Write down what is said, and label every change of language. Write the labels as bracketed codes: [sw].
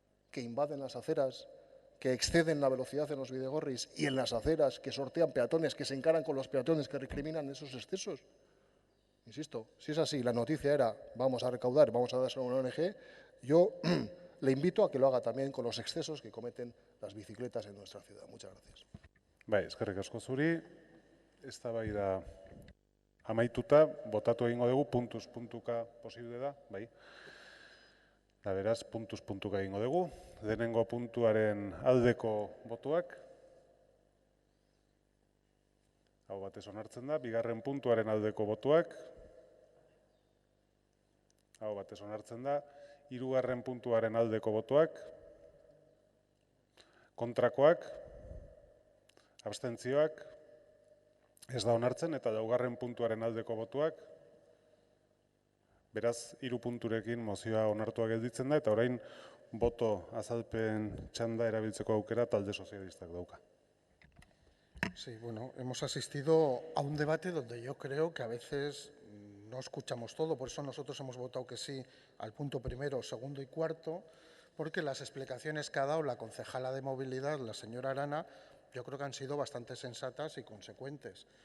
[es] Que invaden las aceras, que exceden la velocidad en los bidegorris y en las aceras, que sortean peatones, que se encaran con los peatones, que recriminan esos excesos. Insisto, si es así, la noticia era vamos a recaudar, vamos a dárselo a una ONG, yo le invito a que lo haga también con los excesos que cometen las bicicletas en nuestra ciudad. Muchas gracias. [eu] Bai, eskerrik asko zuri. Eztabaida amaituta, botatu egingo dugu, puntuz-puntuka posible da, bai. Eta beraz, puntuz-puntuka egingo dugu. Lehenengo puntuaren aldeko botuak. Hau batez onartzen da. Bigarren puntuaren aldeko botuak. Hau batez onartzen da. Hirugarren puntuaren aldeko botuak. Kontrakoak. Abstentzioak. Ez da onartzen eta laugarren puntuaren aldeko botuak. Beraz, 3 punturekin mozioa onartua gelditzen da eta orain boto azalpen txanda erabiltzeko aukera talde sozialistak dauka. [es] Sí, bueno, hemos asistido a un debate donde yo creo que a veces no escuchamos todo, por eso nosotros hemos votado que sí al punto primero, segundo y cuarto, porque las explicaciones que ha dado la concejala de movilidad, la señora Arana, yo creo que han sido bastante sensatas y consecuentes.